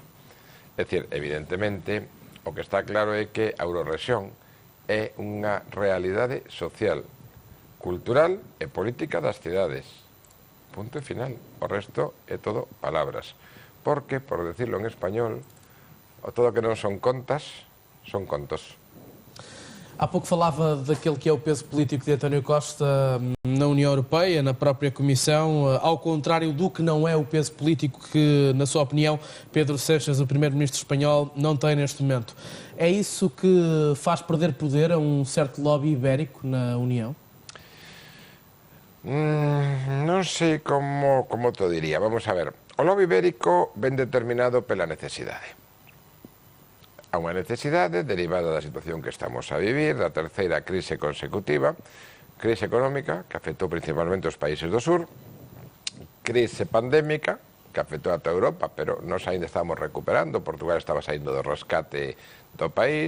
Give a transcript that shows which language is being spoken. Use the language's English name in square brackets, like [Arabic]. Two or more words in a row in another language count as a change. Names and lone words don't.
[Galician] É dicir, evidentemente, o que está claro é que a Eurorrexión é unha realidade social, cultural e política das cidades. Punto e final. O resto é todo palabras. Porque, [Spanish] por decirlo en español, [Galician] todo o que non son contas, son contos. [Portuguese] Há pouco falava daquele que é o peso político de António Costa na União Europeia, na própria Comissão, ao contrário do que não é o peso político que, na sua opinião, Pedro Sánchez, o primeiro-ministro espanhol, não tem neste momento. É isso que faz perder poder a um certo lobby ibérico na União? [Galician] Non sei como te diría. Vamos a ver. O lobby ibérico ven determinado pela necesidade. A unha necesidade derivada da situación que estamos a vivir, da terceira crise consecutiva, crise económica, que afectou principalmente os países do sur, crise pandémica, que afectou a toda Europa, pero nós ainda estamos recuperando, Portugal estaba saindo do rescate do país,